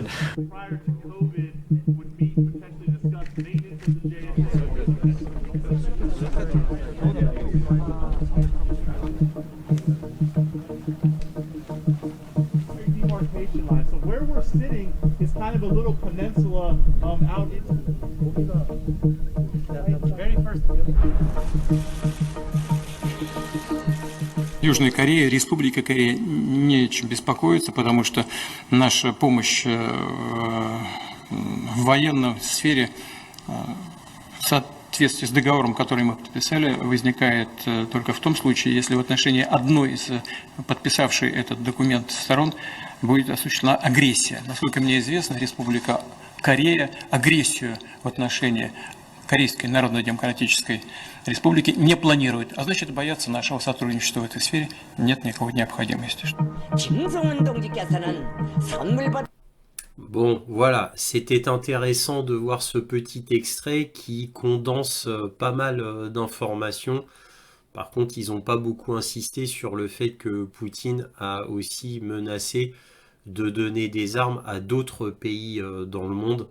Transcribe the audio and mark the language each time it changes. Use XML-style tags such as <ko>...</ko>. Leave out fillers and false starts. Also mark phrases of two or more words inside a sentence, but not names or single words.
<en>Prior to COVID, would meet and potentially discuss maintenance of demarcation line. So where we're sitting is kind of a little peninsula out into the very first.</en> <ru>Южная Корея, Республика Корея не о чем беспокоиться, потому что наша помощь в военной сфере в соответствии с договором, который мы подписали, возникает только в том случае, если в отношении одной из подписавшей этот документ сторон будет осуществлена агрессия. Насколько мне известно, Республика Корея агрессию в отношении Корейской Народно-Демократической Республики не планирует, а значит, бояться нашего сотрудничества в этой сфере нет никакой необходимости.</ru> <fr>Bon, voilà, c'était intéressant de voir ce petit extrait qui condense pas mal d'informations. Par contre, ils n'ont pas beaucoup insisté sur le fait que Poutine a aussi menacé de donner des armes à d'autres pays dans le monde.</fr>